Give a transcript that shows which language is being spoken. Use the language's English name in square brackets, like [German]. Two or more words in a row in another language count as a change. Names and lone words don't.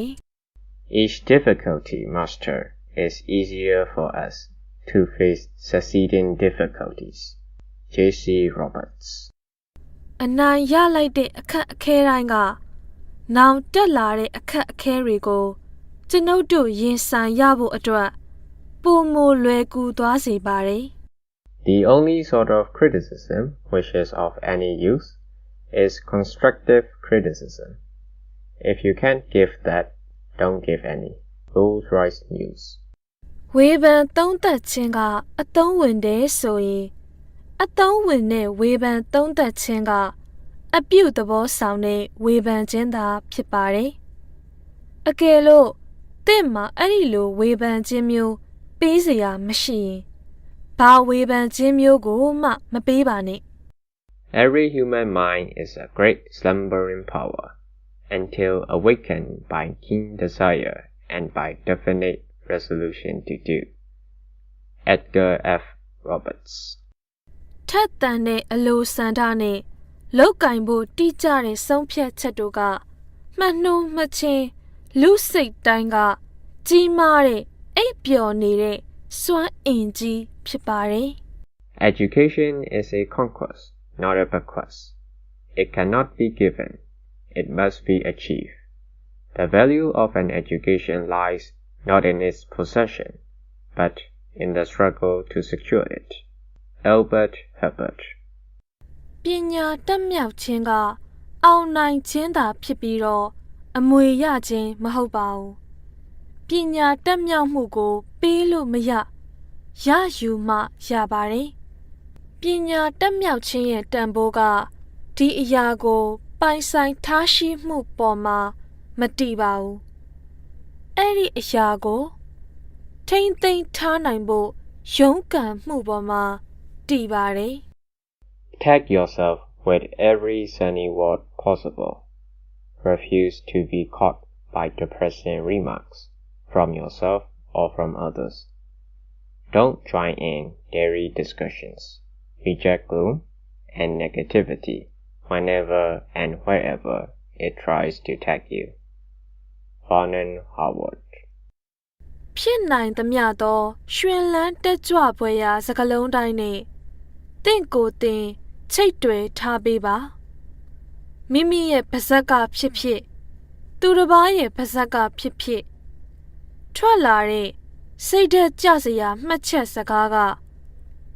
[English] Each difficulty mastered is easier for us to face succeeding difficulties. J.C. Roberts [Burmese] အနိုင်ရလိုက်တဲ့အခက်အခဲတိုင်းကနောင်တက်လာတဲ့အခက်အခဲတွေကိုကျွန်ုပ်တို့ရင်ဆိုင်ရဖို့အတွက်ပုံမလွယ်ကူသွားစေပါတယ် [English] The only sort of criticism which is of any use is constructive criticism. If you can't give that, don't give any. Rolls-Royce News [Burmese] ဝေဖန်သုံးသပ်ခြင်းကအသုံးဝင်တယ်ဆိုရင်အသုံးဝင်တဲ့ဝေဖန်သုံးသပ်ခြင်းကအပြုသဘောဆောင်တဲ့ဝေဖန်ခြင်းသာဖြစ်ပါတယ်အကယ်လို့တင့်မှာအဲ့ဒီလိုဝေဖန်ခြင်းမျိုးပေးစရာမရှိရင်ဘာဝေဖန်ခြင်းမျိုးကိုမှမပေးပါနဲ့ [English] Every human mind is a great slumbering power until awakened by keen desire and by definite resolution to do. Edgar F. Roberts [Burmese] ထက်သန်တဲ့အလိုဆန္ဒနဲ့လောက်ကင်ဖို့တိကျတဲ့ဆုံးဖြတ်ချက်တို့ကမှန်နှိုးမှချင်းလူစိတ်တိုင်းကကြီးမားတဲ့အိပ်ပျော်နေတဲ့စွမ်းအင်ကြီးဖြစ်ပါတယ် [English] Education is a conquest, not a bequest. It cannot be given. It must be achieved. The value of an education lies not in its possession, but in the struggle to secure it. Albert Hubbard [Burmese] ပညာတက်မြောက်ခြင်းကအောင်နိုင်ခြင်းသာဖြစ်ပြီးတော့အမွေရခြင်းမဟုတ်ပါဘူးပညာတက်မြောက်မှုကိုပေးလို့မရရယူမှရပါတယ်ပညာတက်မြောက်ခြင်းရဲ့တန်ဖိုးက ဒီအရာကိုပိုင်ဆိုင်ထားရှိမှုပေါ်မှာမတည်ပါဘူးအဲ့ဒီအရာကိုထိမ့်သိမ်းထားနိုင်ဖို့ရုန်းကန်မှုပေါ်မှာတည်ပါတယ် [English] Tag yourself with every sunny word possible. Refuse to be caught by depressing remarks from yourself or from others. Don't join in daily discussions. Reject gloom and negativity whenever and wherever it tries to tag you. Vernon Howard [Burmese] ဖြစ်နိုင်သမျှသောရွှင်လန်းတက်ကြွပွဲရာစကားလုံးတိုင်းနဲ့တင့်ကိုယ်တင်ချိတ်တွယ်ထားပေးပါမိမိရဲ့ပါဇ က်ကဖြစ်ဖြစ်သူတစ်ပါးရဲ့ပါဇက်ကဖြစ်ဖြစ်ထွက်လာတဲ့စိတ်ဓာတ်ကျစရာမှတ်ချက်စကားကဖ